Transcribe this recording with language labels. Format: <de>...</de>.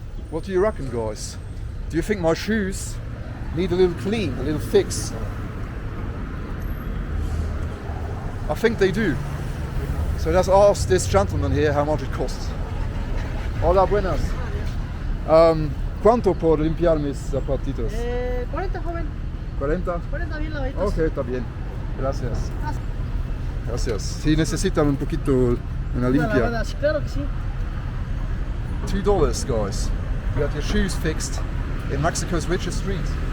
<en>What do you reckon, guys? Do you think my shoes need a little clean, a little fix? I think they do. So let's ask this gentleman here how much it costs.</en> <es>Hola, buenas. ¿Cuánto por limpiar mis zapatitos? 40, joven. 40? 40 bien lavaditos. Ok, está bien. Gracias. Gracias. Si necesitan un poquito una limpia. Claro que sí.</es> <en>$2, guys. You got your shoes fixed in Mexico's richest street.</en>